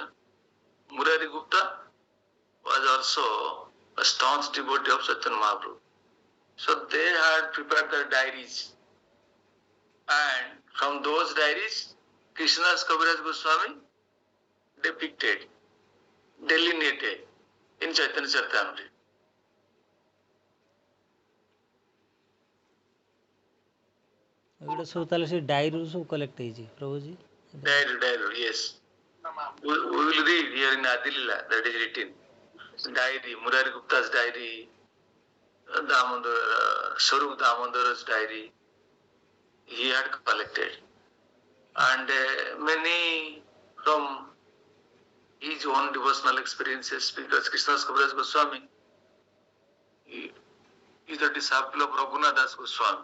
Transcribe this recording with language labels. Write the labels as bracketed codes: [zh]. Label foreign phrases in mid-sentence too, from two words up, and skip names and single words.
[en] Murari Gupta was also a staunch devotee of Chaitanya Mahaprabhu. So they had prepared their diaries, and from those diaries, Krishnadas Kaviraj Goswami depicted, delineated in Chaitanya Charitamrita. [or] ଏଗୁଡ଼ା ସବୁ ତାହେଲେ ସେ ଡାଇରୀରୁ ସବୁ କଲେକ୍ଟ ହେଇଛି ପ୍ରଭୁଜୀ [en] Diary, yes. We will read here in Adilila that is written. Diary, Murari Gupta's diary, Swarup Damodar's diary, he had collected. And many from his own devotional experiences, because Krishnadas Kaviraj Goswami is a disciple of Raghunandan Goswami.